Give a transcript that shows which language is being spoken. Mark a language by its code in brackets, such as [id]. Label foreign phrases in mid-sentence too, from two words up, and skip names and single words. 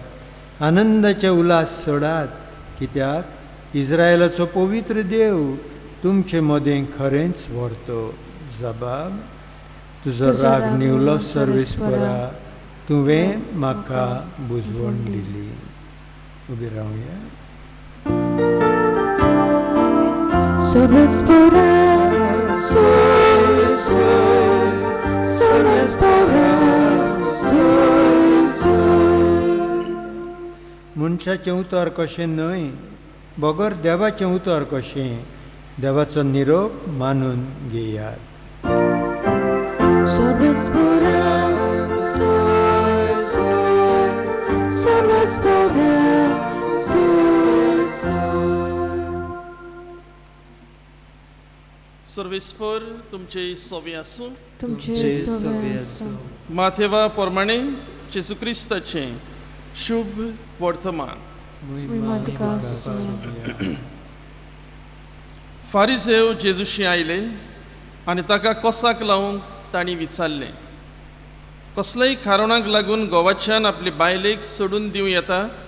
[kok] आनंदाचे उल्हास सोडात, कित्याक इस्रायलाचो पवित्र देव तुमचे मदें खरेंच व्हरतो. जबाब. तुजो राग निवलो सर्वेस्परा, तुवें म्हाका बुजवण दिली. उबी रावया. सर्वेस्परा Soi, soi, Sorvespora, soi, soi. मनशाचें उतर कशें न्हय, बगर देवाचें उतर कशें, देवाचो निरोप मानून घेयात. Sorvespora, soi, soi, Sorvespora, soi, soi. सर्वेस्पर तुमचे सोबे आसूं. तुमचे जे सोबे सोबे आसूं. आसूं. माथेवा प्रमाणे जेजू क्रिस्ताचें शुभ वर्तमान. महिमा तुका आसूं. फारिसेव जेजूशी आयले आनी ताका कोसाक लावंक तांणी विचारलें, कसलेय कारणा लागून गोवाच्यान आपली बायलेक सोडून दिवं येता?